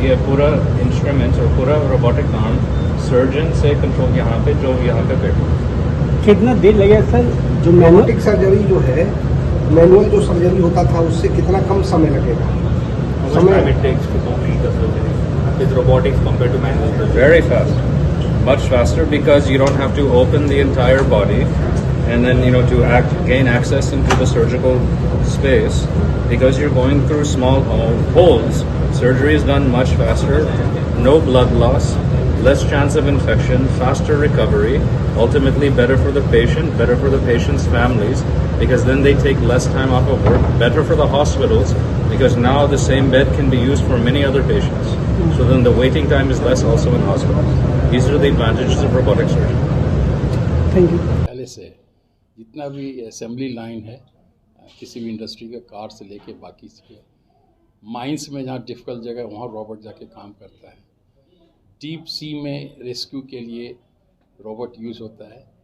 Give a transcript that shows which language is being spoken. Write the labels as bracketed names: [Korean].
[Hindi] ये पूरा इंस्ट्रूमेंट्स और पूरा रोबोटिक आर्म सर्जन से कंट्रोल यहाँ पे बैठे। कितना देर लगेगा सर? जो रोबोटिक सर्जरी जो है, मैनुअल जो सर्जरी होता था उससे कितना कम समय लगेगा? [English] Very fast, much faster, because you don't have to open the entire body and then to gain access into the surgical space, because you're going through small holes. Surgery is done much faster, no blood loss, less chance of infection, faster recovery, ultimately better for the patient, better for the patient's families, because then they take less time off of work, better for the hospitals, because now the same bed can be used for many other patients. So then the waiting time is less also in hospitals. These are the advantages of robotic surgery. Thank you. [Hindi] पहले से जितना भी assembly line है किसी भी industry के, car से लेके बाकी से, माइंस में जहाँ डिफ़िकल्ट जगह है वहाँ रोबोट जाके काम करता है। डीप सी में रेस्क्यू के लिए रोबोट यूज़ होता है।